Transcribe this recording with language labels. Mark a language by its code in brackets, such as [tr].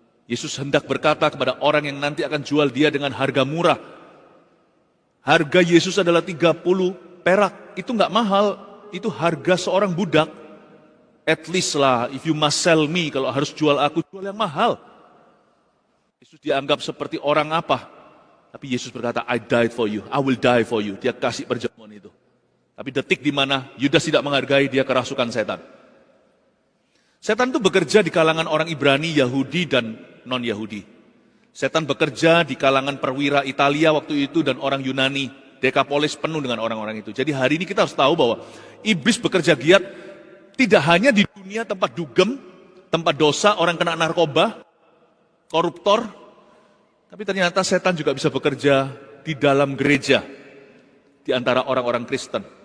[id] Yesus hendak berkata kepada orang yang nanti akan jual dia dengan harga murah. Harga Yesus adalah 30 perak. Itu nggak mahal. Itu harga seorang budak. [en] At least [id] lah, [en] if you must sell me, [id] kalau harus jual aku, jual yang mahal. Yesus dianggap seperti orang apa? Tapi Yesus berkata, [en] I died for you, I will die for you. [id] Dia kasih perjamuan itu. Tapi detik di mana Yudas tidak menghargai, dia kerasukan setan. Setan itu bekerja di kalangan orang Ibrani, Yahudi, dan non-Yahudi. Setan bekerja di kalangan perwira Italia waktu itu dan orang Yunani. Dekapolis penuh dengan orang-orang itu. Jadi hari ini kita harus tahu bahwa iblis bekerja giat tidak hanya di dunia tempat dugem, tempat dosa, orang kena narkoba, koruptor, tapi ternyata setan juga bisa bekerja di dalam gereja, di antara orang-orang Kristen.